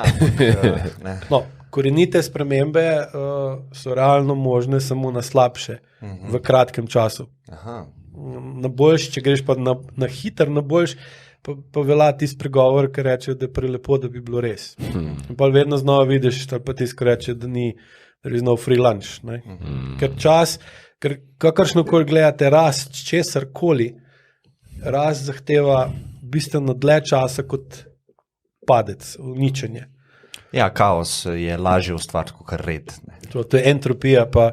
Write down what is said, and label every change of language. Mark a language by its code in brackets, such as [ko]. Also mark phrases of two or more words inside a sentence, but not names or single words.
[sl] No, korenite spremembe so realno možne samo na slabše, v kratkem času. Aha. Na boljš, če greš pa na hiter, na boljš, pa velja tisti pregovor, ki reče, da je prelepo, da bi bilo res. In pa vedno znova vidiš, pa tisti, ki reče, da [en] there is no free lunch. [sl] Ne? Ker kakršnokoli gledate, rast česarkoli, rast zahteva bistveno dlje časa kot padec, uničenje. Ja, kaos je lažje ustvariti kot red. Ne. To je entropija, pa